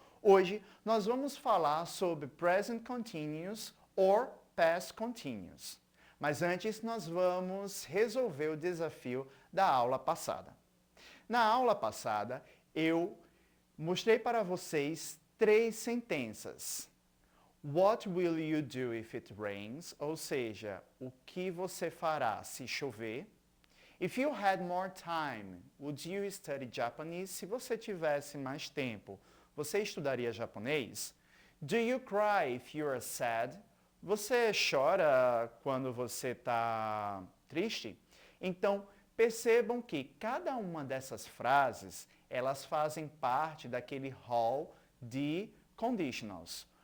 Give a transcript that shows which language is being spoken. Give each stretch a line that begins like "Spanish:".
Portuguese: Hoje nós vamos falar sobre present continuous or past continuous. Mas antes nós vamos resolver o desafio da aula passada. Na aula passada eu mostrei para vocês 3 sentenças.
English: What will you do if it rains?
Portuguese: Ou seja, o que você fará se chover?
English: If you had more time, would you study Japanese?
Portuguese: Se você tivesse mais tempo, você estudaria japonês?
English: Do you cry if you are sad?
Portuguese: Você chora quando você está triste? Então, percebam que cada uma dessas frases, elas fazem parte daquele hall de conditionals.